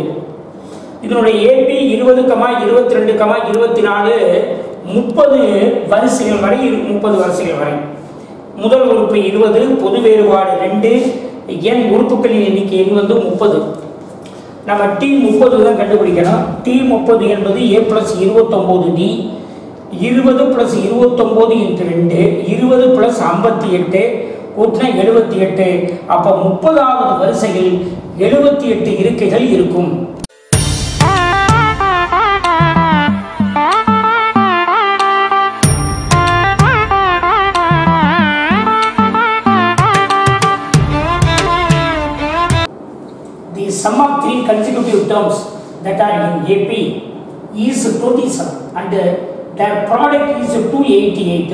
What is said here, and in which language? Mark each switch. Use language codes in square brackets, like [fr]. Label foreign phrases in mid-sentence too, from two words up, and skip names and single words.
[ta] இதனுடைய AP 20, 22, 24, 30 வரிசைகள் வரை, 30 வரிசைகள் வரை. முதல் உறுப்பு 20, பொது வேறுபாடு 2, n உறுப்புகளின் எண்ணிக்கை வந்து 30. நம்ம T30 தான் கண்டுபிடிக்கணும். T30 என்பது [en] A plus 29D, 20 plus 29 into 2, 20 plus 58 [ta] கூட்டினா 78. அப்ப 30வது வரிசையில் 78 இருக்கைகள் இருக்கும். [en] The sum of 3 consecutive terms that are in AP is 27 and their product is 288.